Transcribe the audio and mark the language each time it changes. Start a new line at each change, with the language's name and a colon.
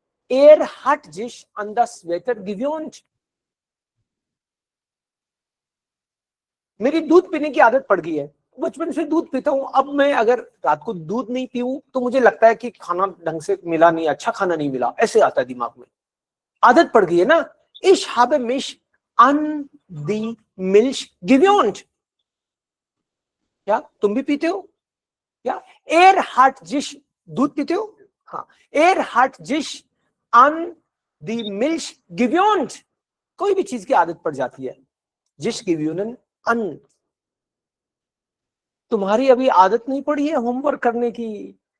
German: Er hat sich an das Wetter gewöhnt,
Hindi: मेरी दूध पीने की आदत पड़ गई है, बचपन से दूध पीता हूं। अब मैं अगर रात को दूध नहीं पीऊं तो मुझे लगता है कि खाना ढंग से मिला नहीं, अच्छा खाना नहीं मिला, ऐसे आता है दिमाग में, आदत पड़ गई है ना।
German: Ich habe mich an die Milch gewöhnt,
Hindi: क्या तुम भी पीते हो क्या?
German: Er hat sich,
Hindi: दूध पीते हो? हाँ,
German: Er hat sich an die Milch gewöhnt,
Hindi: कोई भी चीज की आदत पड़ जाती है। जिस gewöhnen an, तुम्हारी अभी आदत नहीं पड़ी है होमवर्क करने की।